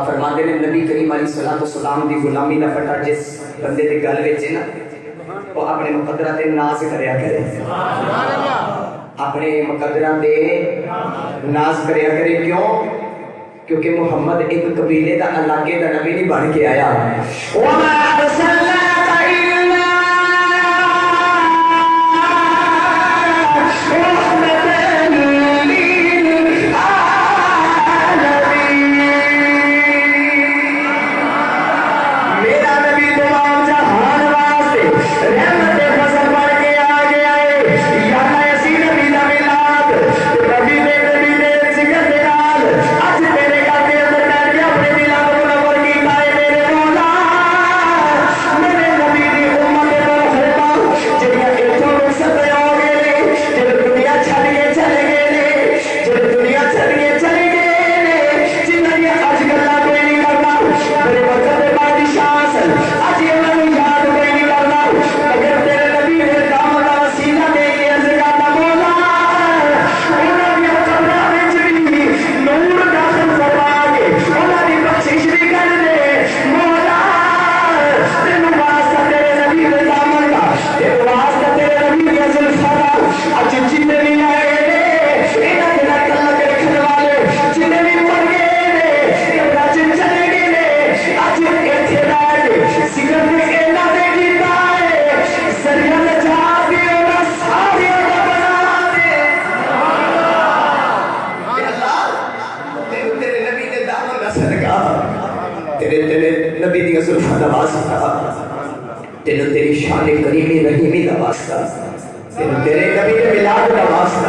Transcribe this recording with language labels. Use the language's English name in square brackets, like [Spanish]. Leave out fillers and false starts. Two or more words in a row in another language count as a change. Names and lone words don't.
[Punjabi] فرماتے ہیں نبی کریم علیہ الصلوۃ والسلام دی غلامی دا پٹا جس بندے دے گل وچ ہے نا وہ اپنے مقدرہ دے ناز کریا کرے، اپنے مقدرہ دے ناز کریا کرے. کیوں؟ کیونکہ محمد ایک قبیلے دا علاقے دا نبی نہیں بن کے آیا. [Arabic] وَمَا أَرْسَلْنَاكَ إِلَّا رَحْمَةً لِّلْعَالَمِينَ. [Punjabi] میرا نبی تمام جہان واسطے رحمت فضل بن کے آ گیا ہے. یہاں ایسی نبی دا میلاد نبی دے ذکر دے نال اج میرے گھر دے اندر بیٹھ کے اپنے میلاد منور کیتا ہے. میرے مولا میرے نبی دی امت دے خطاب جڑیاں اتھوں رخصت ہو گئے نے، جڑے دنیا چھڈ کے چلے گئے نے، جڑے دنیا چھڈ کے چلے گئے نے، جنہاں دی اج گلاں کوئی نہیں کردا. میرے وقت دے بادشاہ سن اج انہاں نوں یاد کوئی نہیں کردا، مگر تیرے نبی دے دامن دا وسیلہ دے کے عرض کردا مولا انہاں دی قبراں وچ بھی نور داخل فرما کے انہاں دی بخشش بھی کر دے. مولا تینوں واسطہ تیرے نبی دے دامن دا، تینوں واسطہ تیرے نبی دی زلفاں دا اج جتنے بھی آئے نے انہاں دے نال تعلق رکھنے والے جتنے بھی مر گئے نے اج چلے گئے نے، اج ایتھے بیٹھ ذکر نے انہاں دے کیتا ہے. ذریعہ نجات دی انہاں ساریاں دا بنا دے. تیرے نبی دے دامن دا صدقہ، تیرے نبی دی زلفاں دا واسطہ، تیری شان کریمی رحیمی دا واسطہ، تیرے نبی دے میلاد دا واسطہ.